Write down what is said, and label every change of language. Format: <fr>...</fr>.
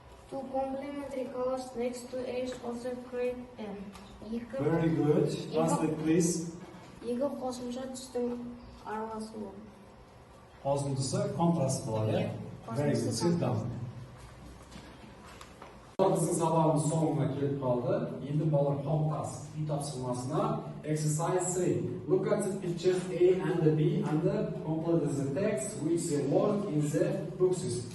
<en>Two complementary colors next to each other create M. Very good. Translate, please.</en> <kk>Екі қосымша түстің араласуы. Қосымшасы контраст болады.</kk> <en>Very good. Sit down.</en> <kk>Біздің сабағымыз соңына келіп қалды. Енді балалар қауымтас үй тапсырмасына</kk> <en>exercise 3. Look at the pictures A and B and complete the text which the word in the boxes.</en>